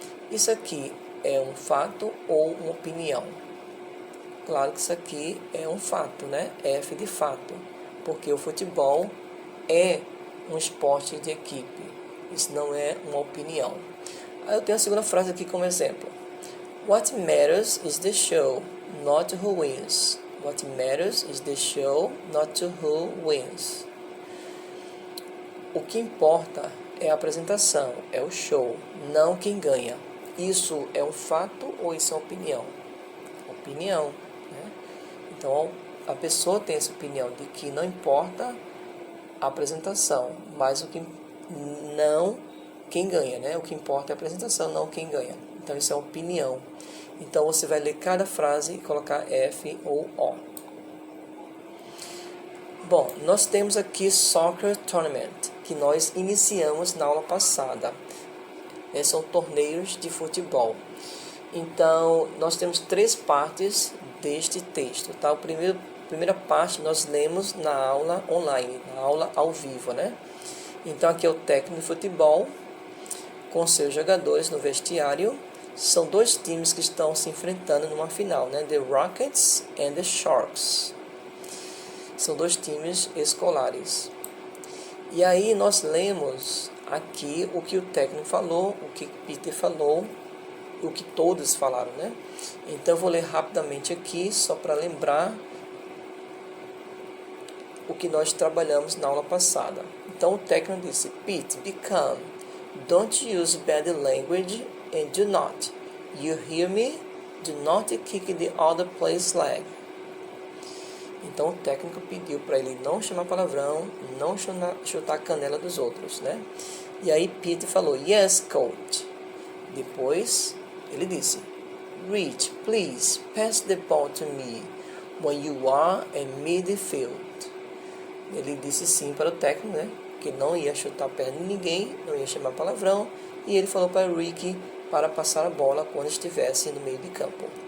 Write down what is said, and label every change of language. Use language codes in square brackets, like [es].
[pt] Isso aqui é um fato ou uma opinião? Claro que isso aqui é um fato, né? F de fato. Porque o futebol é um esporte de equipe. Isso não é uma opinião. Aí eu tenho a segunda frase aqui como exemplo. [en] What matters is the show, not who wins. What matters is the show, not who wins. [pt] O que importa é a apresentação, é o show, não quem ganha. Isso é um fato ou isso é uma opinião? Opinião, né? Então, a pessoa tem essa opinião de que não importa a apresentação, mas o que não quem ganha, né? O que importa é a apresentação, não quem ganha. Então, isso é opinião. Então, você vai ler cada frase e colocar F ou O. Bom, nós temos aqui Soccer Tournament, que nós iniciamos na aula passada. São torneios de futebol. Então, nós temos 3 partes deste texto, tá? A primeira parte nós lemos na aula online, na aula ao vivo, né? Então, aqui é o técnico de futebol com seus jogadores no vestiário. São 2 times que estão se enfrentando numa final, né? [en] The Rockets and the Sharks. [pt] São 2 times escolares. E aí nós lemos aqui o que o técnico falou, o que Peter falou, o que todos falaram, né? Então eu vou ler rapidamente aqui, só para lembrar o que nós trabalhamos na aula passada. Então o técnico disse, Pete, [en] be calm. Don't use bad language and do not. You hear me? Do not kick the other player's leg. [pt] Então o técnico pediu para ele não chamar palavrão, não chutar a canela dos outros, né? E aí Pete falou, [en] yes, coach. [pt] Depois ele disse, [en] Rich, please pass the ball to me when you are in midfield. [pt] Ele disse sim para o técnico, né? Que não ia chutar a perna de ninguém, não ia chamar palavrão. E ele falou para Rick para passar a bola quando estivesse no meio de campo.